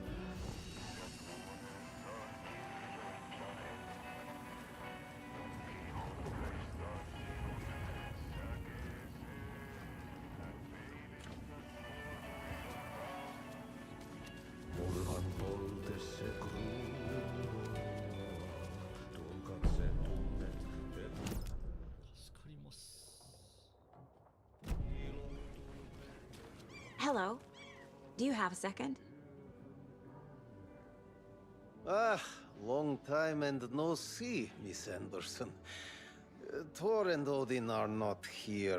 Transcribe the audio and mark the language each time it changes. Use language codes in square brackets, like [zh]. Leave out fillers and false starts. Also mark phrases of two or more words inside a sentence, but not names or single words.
[fi] Murhan polte se kruunua. Tuon katseen tunnet, että [ja] 助かります。 [en] Hello. Do you have a second? Ah, long time and no see, Miss Anderson. Thor and Odin are not here.